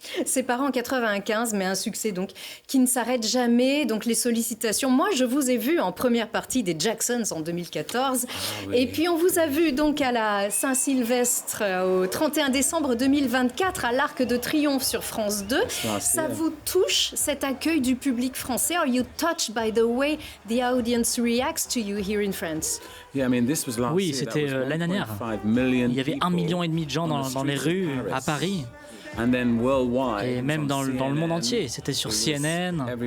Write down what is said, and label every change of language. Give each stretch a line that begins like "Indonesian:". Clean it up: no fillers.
French: Séparés en 95, mais un succès donc qui ne s'arrête jamais. Donc les sollicitations. Moi, je vous ai vu en première partie des Jacksons en 2014. Oui. Et puis on vous a vu donc à la Saint-Sylvestre au 31 décembre 2024 à l'Arc de Triomphe sur France 2. Ça vous touche, cet accueil du public français?
English: Are you touched by the way the audience reacts to you here in France?
French: Oui, c'était l'année dernière. Il y avait 1,5 million de gens dans les rues à Paris. Et même dans le monde entier, c'était sur CNN.